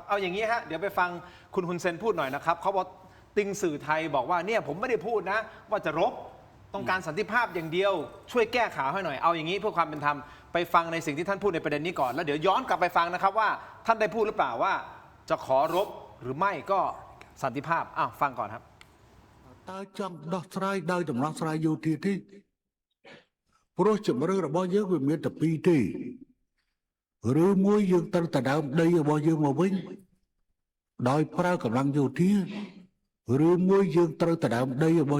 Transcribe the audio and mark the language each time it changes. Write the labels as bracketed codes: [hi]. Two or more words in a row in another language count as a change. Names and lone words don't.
[th] เอาอย่างนี้ฮะเดี๋ยวไปฟังคุณฮุนเซนพูดหน่อยนะครับเขาบอกติงสื่อไทยบอกว่าเนี่ยผมไม่ได้พูดนะว่าจะรบต้องการสันติภาพอย่างเดียวช่วยแก้ข่าวให้หน่อยเอาอย่างนี้เพื่อความเป็นธรรมไปฟังในสิ่งที่ท่านพูดในประเด็นนี้ก่อนแล้วเดี๋ยวย้อนกลับไปฟังนะครับว่าท่านได้พูดหรือเปล่าว่าจะขอรบหรือไม่ก็สันติภาพฟังก่อนครับ [km] តើចង់ដោះស្រាយដោយដំណោះស្រាយយោធាទេព្រោះជំរឿនរបស់យើងវាមានតែពីរទេឬមួយយើងត្រូវតែដើមដីរបស់យើងមកវិញដោយប្រើកម្លាំងយោធាឬមួយយើងត្រូវទៅដើមដីរបស់